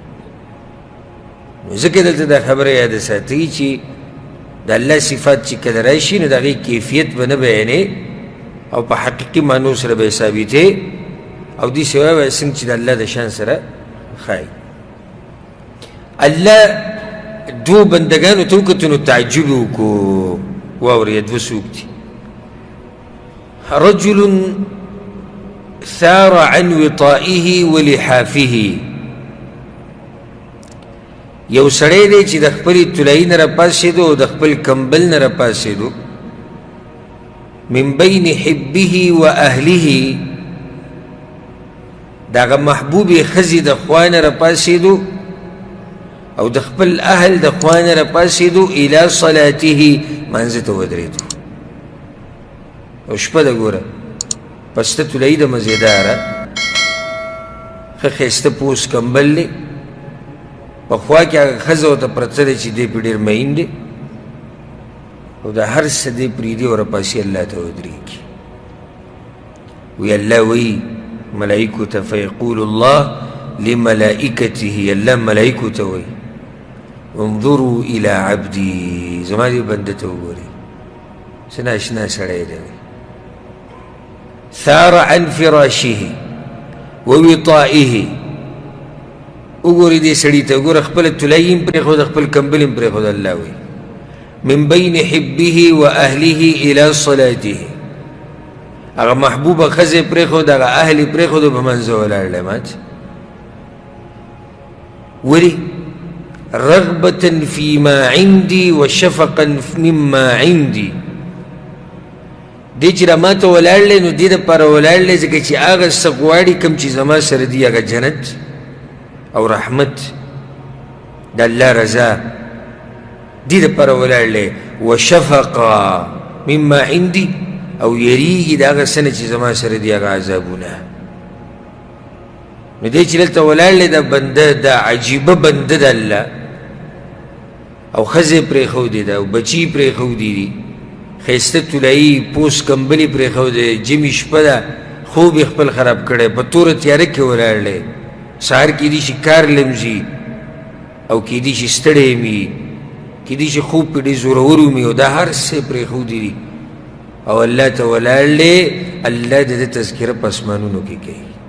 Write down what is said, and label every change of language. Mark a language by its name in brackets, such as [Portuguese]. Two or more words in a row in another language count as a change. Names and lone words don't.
[Pashto] نو ځکه دلته دا خبره یاد ساتئ چې د الله صفات چې کله راشي نو د هغې کیفیت به نه بیانې او په حقیقي معنو سره به یې ثابتې او داسې وایه څنګه چې د الله د شان سره ښایي الله دو بندگانو ته وکتو نو تعجب یې وکړو واورئ دوه څوک دي [Arabic] رجل ثار عن وطائه ولحافه [Pashto] یو سړی دی چې د خپلې طلایي نه راپاڅېدو او د خپل کمبل نه راپاڅېدو [Arabic] من بین حبه و اهله [Pashto] د هغه محبوبې ښځې د خوا نه راپاڅېدو او د خپل اهل د خوا نه راپاڅېدو [Arabic] الی صلاته [Pashto] مانځه ته ودرېدو او شپه ده ګوره پسته طلایي ده مزېداره ښه ښایسته پوس کمبل دی په خوا کې هغه ښځه ورته پرته دی چې دی پې ډېر مین دی او د هر څه دی پرېږدي او راپاسي الله ته ودرېږي وی الله وی ملائکو ته [Arabic] فیقول الله لملائکته [Pashto] الله ملائکو ته وی [Arabic] انظروا الى عبدي [Pashto] زما دې بنده ته وګورئ څه ناشنا سړی دی [Arabic] ثار عن فراشه ووطائه [Pashto] وګورئ دې سړي ته وګوره خپله طلایي هم پرېښوده خپل کمبل هم پرېښوده الله وی [Arabic] من بین حبه و اهله الى صلاته [Pashto] هغه محبوبه ښځې پرېښود هغه اهل یې پرېښود په منځه ولاړ دی مات ولې [Arabic] رغبة فيما عندي وشفقا مما عندي [Pashto] دې چې راماته ولاړ دی نو دې دپاره ولاړ دی ځکه چې هغه څه غواړي کوم چې زما سره دي هغه جنت او رحمت د الله رضا دې دپاره ولاړ دی [Arabic] وشفقا مما عندي [Pashto] او یریږي د هغه څه نه چې زما سره دي هغه عذابونه نو دې چې دلته ولاړ دی دا بنده دا عجیبه بنده د الله او ښځې پرېښودې ده او بچي پرېښودي دي ښایسته طلایي پوس کمبل یې پرېښودی جمي شپه ده خوب یې خپل خراب کړی په توره تیاره کې ولاړ دی سهار کیدی شي کار لمزي او کیدی شي ستړی وي کیدی شي خوب پې ډېر زورور ومي او دا هر څه پرېښودي دي او الله ته ولاړ دی الله د ده تذکره په اسمانونو کې کوي